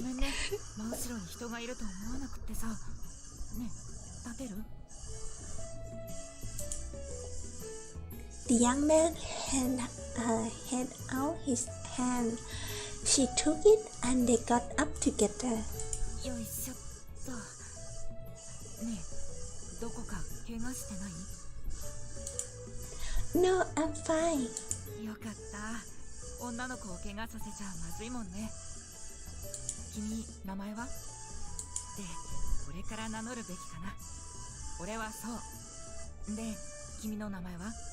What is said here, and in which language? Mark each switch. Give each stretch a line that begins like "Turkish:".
Japanese: ごめんね真後ろに人がいると思わなくってさね立てる
English: The young man held out his hand. She took it and they got up together.
Japanese: よいしょっとねえどこか怪我してない
English: No, I'm fine.
Japanese: よかった女の子を怪我させちゃまずいもんね君名前はで俺から名乗るべきかな俺はそうで君の名前は